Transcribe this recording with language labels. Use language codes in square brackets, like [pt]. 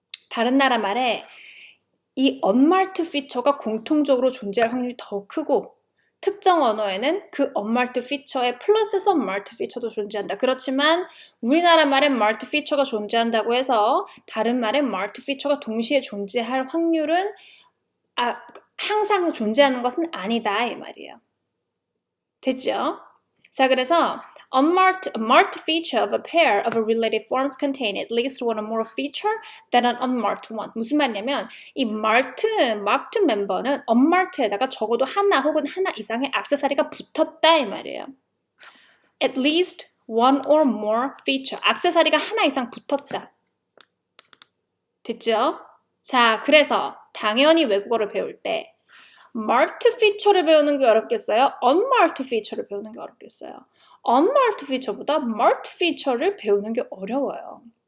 [ko] 다른 나라 말에 이 unmarked feature가 공통적으로 존재할 확률이 더 크고 특정 언어에는 그 unmarked feature에 플러스해서 marked feature도 존재한다. 그렇지만 우리나라 말에 marked feature가 존재한다고 해서 다른 말에 marked feature가 동시에 존재할 확률은 항상 존재하는 것은 아니다 이 말이에요. 됐죠? 자, 그래서 [en] a marked feature of a pair of related forms contain at least one or more feature than an unmarked one. [ko] 무슨 말이냐면 이 marked 멤버는 unmarked에다가 적어도 하나 혹은 하나 이상의 액세서리가 붙었다 이 말이에요. [en] At least one or more feature. [ko] 액세서리가 하나 이상 붙었다. 됐죠? 자, 그래서 당연히 외국어를 배울 때 marked feature를 배우는 게 어렵겠어요? unmarked feature를 배우는 게 어렵겠어요? unmarked feature보다 marked feature를 배우는 게 어려워요.